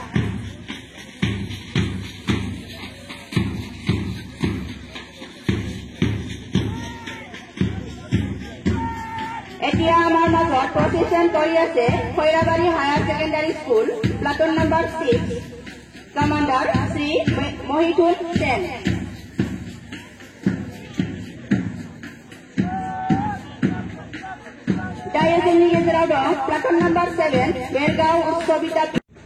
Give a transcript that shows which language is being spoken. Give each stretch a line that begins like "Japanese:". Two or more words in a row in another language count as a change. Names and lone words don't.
Assamese: এতিয়া আমাৰ মাজত প্ৰচেছন কৰি আছে খৈৰাবাৰী হায়াৰ ছেকেণ্ডাৰী স্কুল
English: platoon number
Assamese: 6 কমাণ্ডাৰ শ্ৰী মহিতুল সেন।
Bodo: दायो जोंनि गेजेराव दं
English: platoon number
Bodo: 7 भेरगाव उच्च विद्यालय।